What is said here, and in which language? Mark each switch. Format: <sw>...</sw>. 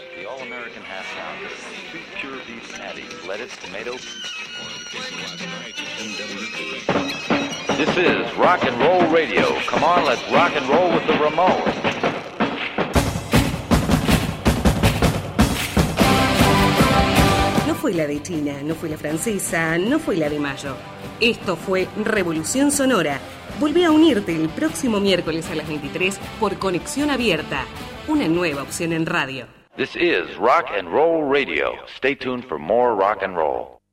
<en>All-American Half Pound. Sweet pure beef patty, lettuce, tomato. This is Rock and Roll Radio. Come on, let's rock and roll with the Ramones.</en> <es>No fue la de China, no fue la francesa, no fue la de Mayo. Esto fue Revolución Sonora. Volví a unirte el próximo miércoles a las 23 por Conexión Abierta, una nueva opción en radio.</es> <en>This is Rock and Roll Radio. Stay tuned for more rock and roll.</en>